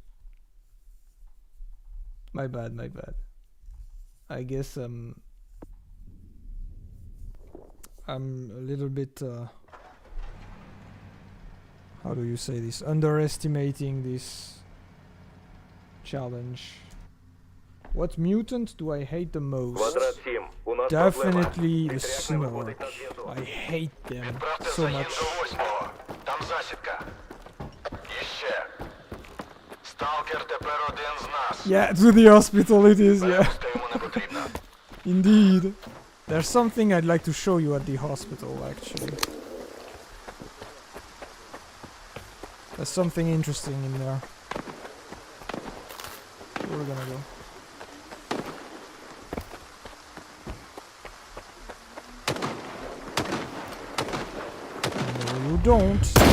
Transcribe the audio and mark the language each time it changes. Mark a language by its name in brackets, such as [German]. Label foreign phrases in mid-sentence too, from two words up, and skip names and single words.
[English] My bad, my bad. I guess I'm a little bit how do you say this? Underestimating this challenge. What mutant do I hate the most? [Ukrainian] Квадрат 7. У нас проблема. [English] Definitely the [Ukrainian] Вітряк не [English] Snork. [Ukrainian] виходить на зв'язок. [English] I hate them [Ukrainian] Відправте [English] so [Ukrainian] загін [English] much. [Ukrainian] до 8-го. Там засідка. І ще. Сталкер тепер один з нас. [English] Yeah, to the hospital it is, yeah. Перепустка йому не потрібна. Indeed. There's something I'd like to show you at the hospital, actually. There's something interesting in there. Where are we gonna go? No, you don't.